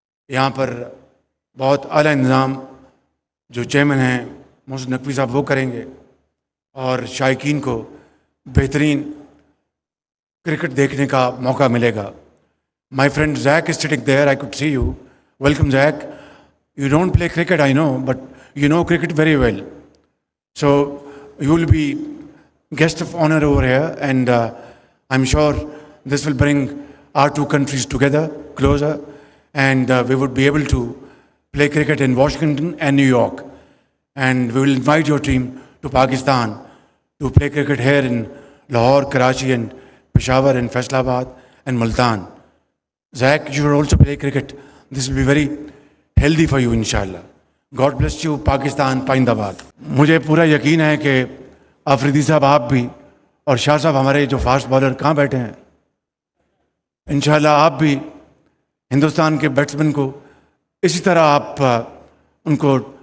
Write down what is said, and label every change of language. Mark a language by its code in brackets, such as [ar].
[hi] यहाँ पर बहुत आला इंतज़ाम जो चेयरमैन हैं मोहसिन नकवी साहब वो करेंगे, और शायकीन को बेहतरीन क्रिकेट देखने का मौका मिलेगा। [en] My friend Jack is sitting there, I could see you. Welcome Jack. You don't play cricket I know, but you know cricket very well, so you will be guest of honor over here, and I'm sure this will bring our two countries together closer, and we would be able to play cricket in Washington and New York, and we will invite your team to Pakistan to play cricket here in Lahore, Karachi and Peshawar and Faisalabad and Multan. Zach, you should also play cricket. This will be very healthy for you inshallah. God bless you [hi] Pakistan पाइंदाबाद। मुझे पूरा यकीन है कि आफरीदी साहब आप भी और शाह साहब हमारे जो फास्ट बॉलर कहाँ बैठे हैं, इंशाल्लाह आप भी हिंदुस्तान के बैट्समैन को इसी तरह आप उनको।